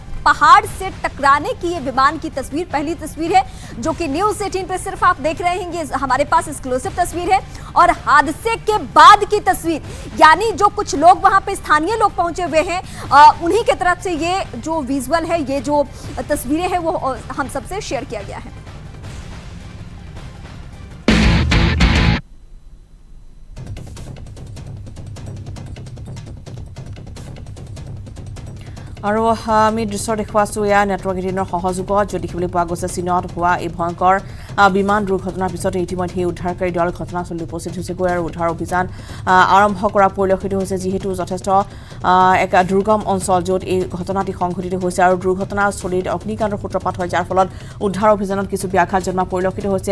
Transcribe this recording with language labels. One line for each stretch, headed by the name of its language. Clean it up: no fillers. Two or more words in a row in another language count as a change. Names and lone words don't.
Hindi: पहाड़ से टकराने की ये विमान की तस्वीर पहली तस्वीर है जो कि न्यूज़ 18 पे सिर्फ आप देख रहे हैं। ये हमारे पास एक्सक्लूसिव तस्वीर है। और हादसे के बाद की तस्वीर, यानी जो कुछ लोग वहां पे स्थानीय लोग पहुंचे हुए हैं, उन्हीं के तरफ से ये जो विजुअल है, ये जो तस्वीरें हैं, वो हम सबसे शेयर किया गया है।
Assamese: আৰু আমি দৃশ্য দেখুৱাইছোঁ এয়া নেটৱৰ্ক 18ৰ সহযোগত য'ত দেখিবলৈ পোৱা গৈছে চীনত হোৱা এই ভয়ংকৰ বিমান দুৰ্ঘটনাৰ পিছতে ইতিমধ্যে উদ্ধাৰকাৰী দল ঘটনাস্থলীত উপস্থিত হৈছেগৈ আৰু উদ্ধাৰ অভিযান আৰম্ভ কৰা পৰিলক্ষিত হৈছে, যিহেতু যথেষ্ট এক দুৰ্গম অঞ্চল য'ত এই ঘটনাটি সংঘটিত হৈছে আৰু দুৰ্ঘটনাস্থলীত অগ্নিকাণ্ডৰ সূত্ৰপাত হয়, যাৰ ফলত উদ্ধাৰ অভিযানত কিছু ব্যাঘাত জন্মা পৰিলক্ষিত হৈছে।